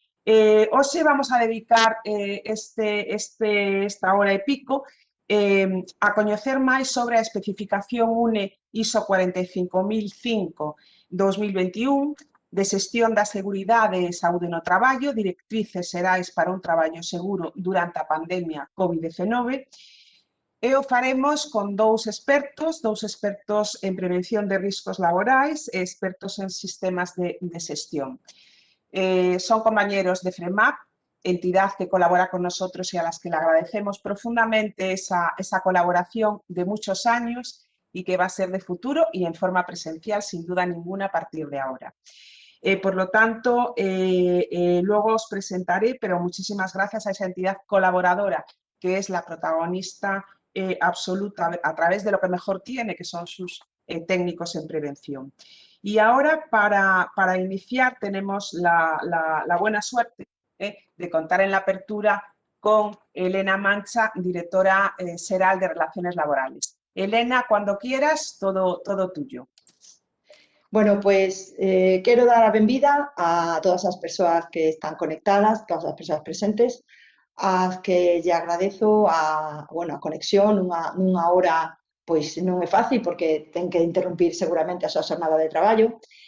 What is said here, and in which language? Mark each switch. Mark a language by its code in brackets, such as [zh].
[gl] Hoxe vamos a dedicar esta hora e pico a coñecer máis sobre a especificación UNE ISO 45005-2021 de xestión da seguridade e saúde no traballo, directrices xerais para un traballo seguro durante a pandemia COVID-19, e o faremos con dous expertos en prevención de riscos laborais e expertos en sistemas de xestión. [es] Son compañeros de FREMAP, entidad que colabora con nosotros y a las que le agradecemos profundamente esa colaboración de muchos años y que va a ser de futuro y en forma presencial, sin duda ninguna, a partir de ahora. Por lo tanto, luego os presentaré, pero muchísimas gracias a esa entidad colaboradora que es la protagonista absoluta a través de lo que mejor tiene, que son sus técnicos en prevención. Y ahora, para iniciar, tenemos la buena suerte de contar en la apertura con Elena Mancha, directora xeral de Relaciones Laborales. Elena, cuando quieras, todo tuyo. [gl] Bueno, pues quero dar a benvida a todas as persoas que están conectadas, todas as persoas presentes, as que lle agradezo a conexión nunha hora, pois non é fácil porque ten que interrumpir seguramente a súa xornada de traballo,